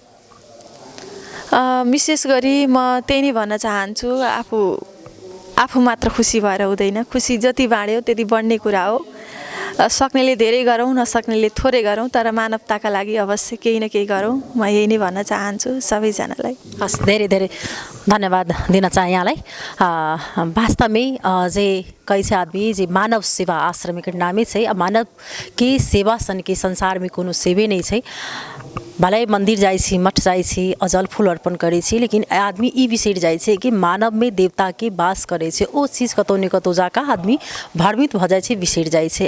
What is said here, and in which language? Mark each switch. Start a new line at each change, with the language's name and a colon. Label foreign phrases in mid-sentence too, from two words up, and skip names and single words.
Nepali: विशेष गरी म त्यही नै भन्न चाहन्छु, आफू मात्र खुसी भएर हुँदैन, खुसी जति बाँड्यो त्यति बढ्ने कुरा हो। सक्नेले धेरै गरौँ, नसक्नेले थोरै गरौँ, तर मानवताका लागि अवश्य केही न केही गरौँ। म यही नै भन्न चाहन्छु सबैजनालाई। हस्, धेरै धेरै धन्यवाद दिन चाहे यहाँलाई।
Maithili: वास्तवमै जे कई से आदमी जे मानव सेवा आश्रम के नामे छै आ मानव के सेवा सन के संसार में कोनो सेवे नहीं छै। भले मंदिर जाइ छी, मठ जाइ छी, अजल फूल अर्पण करै छी, लेकिन आदमी ई बिसरि जाइ छै कि मानव में देवता के वास करै छै। ओ चीज कतौ ने कतौ जाके आदमी भ्रमित भ जाइ छै, बिसरि जाइ छै।